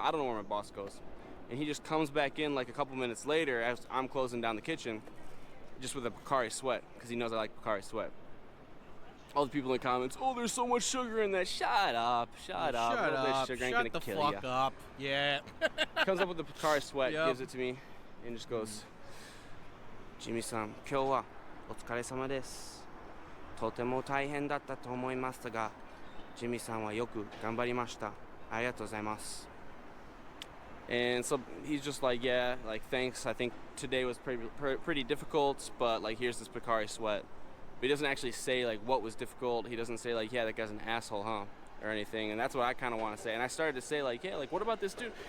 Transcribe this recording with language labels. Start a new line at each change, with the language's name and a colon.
English: I don't know where my boss goes. And he just comes back in like a couple minutes later as I'm closing down the kitchen, just with a Pocari Sweat, because he knows I like Pocari Sweat. All the people in the comments, oh, there's so much sugar in that. Shut up. Shut up. Sugar ain't Shut gonna the kill fuck ya. up. Yeah. Comes up with the Pocari Sweat, Yep. gives it to me, and just goes, Jimmy-san,
Japanese: 今日はお疲れ様です。とても大変だったと思いますが、ジミさんはよく頑張りました。ありがとうございます。
English: And so he's just like, yeah, like, thanks. I think today was pretty difficult, but, like, here's this Pocari Sweat. But he doesn't actually say, like, what was difficult. He doesn't say, like, yeah, that guy's an asshole, huh? Or anything. And that's what I kind of want to say. And I started to say, like, yeah, like, what about this dude?